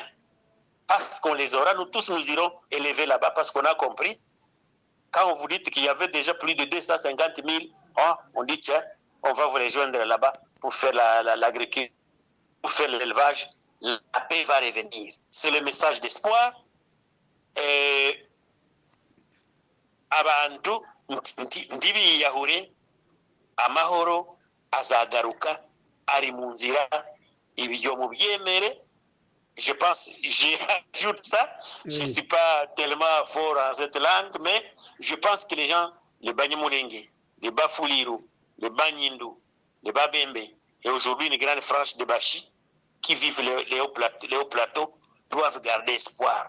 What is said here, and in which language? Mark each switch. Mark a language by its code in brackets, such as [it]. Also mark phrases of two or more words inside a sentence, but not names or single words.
[fr] Parce qu'on les aura, nous tous nous irons élever là-bas parce qu'on a compris. Quand on vous dit qu'il y avait déjà plus de 250 000, on dit tiens, on va vous rejoindre là-bas pour faire l'agriculture, pour faire l'élevage. La paix va revenir. C'est le message d'espoir. [rw] Et abantu ndibiyahure amahoro azagaruka ari mu nzira ibyo mubyemere. [fr] Je pense, j'ajoute ça, je ne suis pas tellement fort en cette langue, mais je pense que les gens, les Banyamulenge, les Bafuliru, les Banyindu, les Babembe, et aujourd'hui une grande frange de Bashi, qui vivent les hauts plateaux, doivent garder espoir.